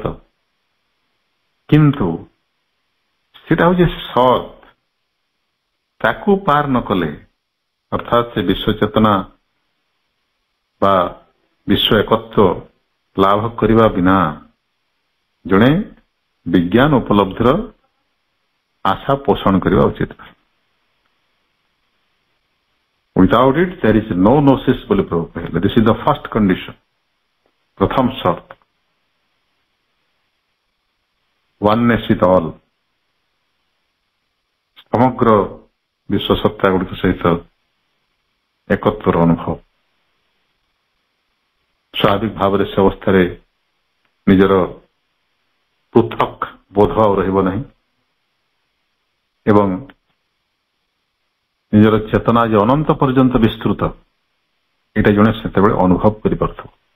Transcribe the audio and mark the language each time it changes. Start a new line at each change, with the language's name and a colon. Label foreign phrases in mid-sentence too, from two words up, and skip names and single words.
Odia: କିନ୍ତୁ ସେଟା ହଉଛି ସତ୍, ତାକୁ ପାର ନ କଲେ, ଅର୍ଥାତ୍ ସେ ବିଶ୍ୱ ଚେତନା ବା ବିଶ୍ୱ ଏକତ୍ଵ ଲାଭ କରିବା ବିନା ଜଣେ ବିଜ୍ଞାନ ଉପଲବ୍ଧିର ଆଶା ପୋଷଣ କରିବା ଉଚିତ।
English: Without it there is no gnosis
Odia: ବୋଲି ପ୍ରଭୁ କହିଲେ।
English: This is the first condition,
Odia: ପ୍ରଥମ ସର୍ତ୍ତ।
English: oneness with all,
Odia: ସମଗ୍ର ବିଶ୍ୱ ସତ୍ତା ଗୁଡ଼ିକ ସହିତ ଏକତ୍ଵର ଅନୁଭବ। ସ୍ୱାଭାବିକ ଭାବରେ ସେ ଅବସ୍ଥାରେ ନିଜର ପୃଥକ ବୋଧ ଆଉ ରହିବ ନାହିଁ ଏବଂ ନିଜର ଚେତନା ଯେ ଅନନ୍ତ ପର୍ଯ୍ୟନ୍ତ ବିସ୍ତୃତ, ଏଇଟା ଜଣେ ସେତେବେଳେ ଅନୁଭବ କରିପାରୁଥିବ।